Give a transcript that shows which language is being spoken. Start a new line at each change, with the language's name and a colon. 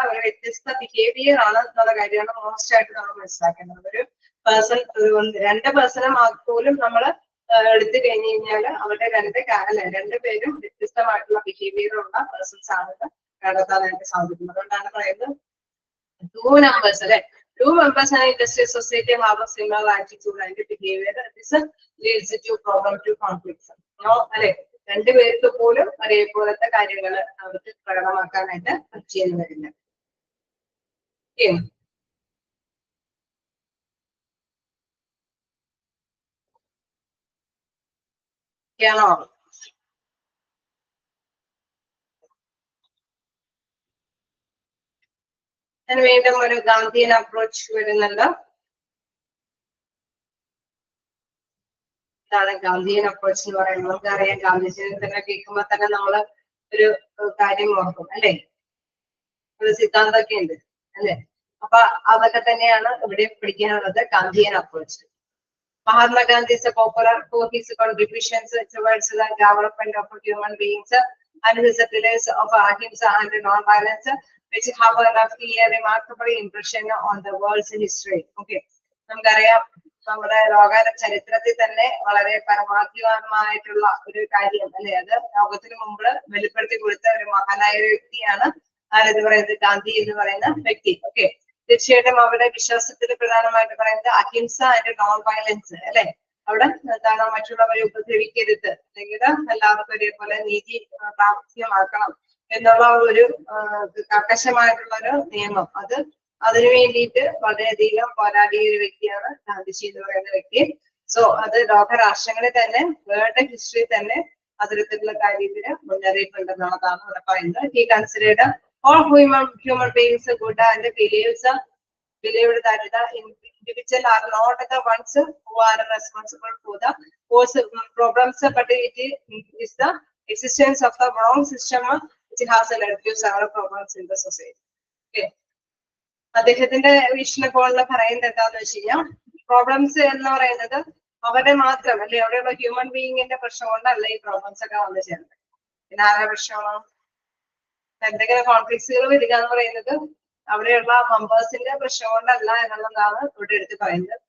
Malayalam: അവർ വ്യത്യസ്ത ബിഹേവിയർ ആണ് എന്നുള്ള കാര്യമാണ് മോസ്റ്റ് ആയിട്ട് നമ്മൾ മനസ്സിലാക്കേണ്ടത്. ഒരു പേഴ്സൺ രണ്ട് പേഴ്സണെ പോലും നമ്മൾ എടുത്തു കഴിഞ്ഞു കഴിഞ്ഞാൽ അവരുടെ രണ്ടുപേരും വ്യത്യസ്തമായിട്ടുള്ള ബിഹേവിയർ ഉള്ള പേഴ്സൺസ് ആണെന്ന് കണ്ടെത്താനായിട്ട് സാധിക്കും. അതുകൊണ്ടാണ് പറയുന്നത് ടു നമ്പേഴ്സ് അല്ലെ.
English: Do members and industrial society have a similar attitude and behavior? This leads to problem to conflicts.
Malayalam: No, അല്ലെ രണ്ടുപേർക്ക് പോലും ഒരേപോലത്തെ കാര്യങ്ങൾ അവർക്ക് പ്രകടമാക്കാനായിട്ട് ചെയ്യുന്നു വരില്ല. ാണോ? ഞാൻ വീണ്ടും ഒരു ഗാന്ധിയൻ അപ്രോച്ച് വരുന്നുണ്ട്. ഇതാണ് ഗാന്ധിയൻ അപ്രോച്ച് എന്ന് പറയുന്നത്. നമുക്കറിയാം ഗാന്ധിജിനെ തന്നെ കേൾക്കുമ്പോൾ തന്നെ നമ്മള് ഒരു കാര്യം ഓർക്കും അല്ലെ, ഒരു സിദ്ധാന്തമൊക്കെ ഉണ്ട് അല്ലെ. അപ്പൊ അതൊക്കെ തന്നെയാണ് ഇവിടെ പഠിക്കാനുള്ളത്. Gandhian approach.
English: Mahatma Gandhi is popular for his contributions towards the development of human beings and his pillars of ahimsa and non-violence, which have left a remarkable impression on the world's history.
Malayalam: Okay, നമുക്കറിയാം നമ്മുടെ ലോക ചരിത്രത്തിൽ തന്നെ വളരെ പരമാധികാരമായിട്ടുള്ള ഒരു കാര്യം അല്ലെ, അത് ലോകത്തിന് മുമ്പ് വെളിപ്പെടുത്തി കൊടുത്ത ഒരു മഹാനായ ഒരു വ്യക്തിയാണ് ആരെന്ന് പറയുന്നത്, ഗാന്ധി എന്ന് പറയുന്ന വ്യക്തി. ഓക്കെ, തീർച്ചയായിട്ടും അവരുടെ വിശ്വാസത്തിൽ പ്രധാനമായിട്ട് പറയുന്നത് അഹിംസ ആൻഡ് നോൺ വയലൻസ് അല്ലെ. അവിടെ എന്താണ്, മറ്റുള്ളവരെ ഉപദ്രവിക്കരുത്, അല്ലെങ്കിൽ എല്ലാവർക്കും ഒരേപോലെ നീതി പ്രാപ്തിയമാക്കണം എന്നുള്ള ഒരു കർക്കശമായിട്ടുള്ള ഒരു നിയമം, അതിനു വേണ്ടിയിട്ട് വളരെയധികം പോരാടിയ ഒരു വ്യക്തിയാണ് ഗാന്ധിജി എന്ന് പറയുന്ന വ്യക്തി. സോ അത് ലോകരാഷ്ട്രങ്ങളിൽ തന്നെ വേൾഡ് ഹിസ്റ്ററി തന്നെ അത്തരത്തിലുള്ള കാര്യത്തിന് മുന്നറിയിപ്പുണ്ടെന്നുള്ളതാണ് ഇവിടെ പറയുന്നത്.
English: He considered all human beings good and believed that the individual are not the ones who are responsible for the problems, but it is the existence of the wrong system which has led to several problems in the society.
Malayalam: Okay, അദ്ദേഹത്തിന്റെ വീക്ഷണകോണിൽ പറയുന്നത് എന്താന്ന് വെച്ച് കഴിഞ്ഞാൽ, problems എന്ന് പറയുന്നത് അവരുടെ മാത്രം അല്ലെ, അവിടെയുള്ള ഹ്യൂമൻ ബീയിങ്ങിന്റെ പ്രശ്നം കൊണ്ടല്ല ഈ പ്രോബ്ലംസ് ഒക്കെ വന്നു ചേർന്നത്. പിന്നെ ആരുടെ പ്രശ്നമാണ്? എന്തെങ്കിലും കോൺഫ്ലിക്ട്സുകൾ വരിക എന്ന് പറയുന്നത് അവിടെയുള്ള മെമ്പേഴ്സിന്റെ പ്രശ്നം കൊണ്ടല്ല എന്നുള്ളതാണ് ഇവിടെ എടുത്ത് പറയുന്നത്.